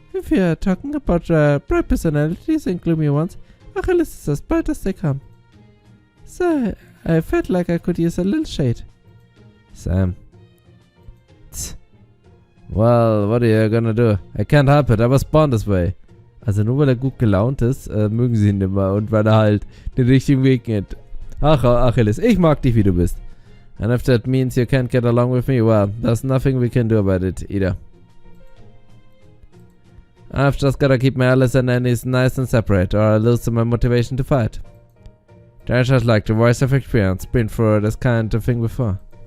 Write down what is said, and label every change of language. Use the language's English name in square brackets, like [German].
[English] If you're talking about bright personalities and gloomy ones, Achilles is as bright as they come. So, I felt like I could use a little shade. Sam. Tsk. Well, what are you gonna do? I can't help it, I was born this way. [German] Also nur weil er gut gelaunt ist, mögen sie ihn immer und weil er halt den richtigen Weg geht. Ach, Achilles, ich mag dich, wie du bist. [English] And if that means you can't get along with me, well, there's nothing we can do about it, either. I've just gotta keep my allies and enemies nice and separate, or I'll lose my motivation to fight. They're just like the voice of experience, been through this kind of thing before.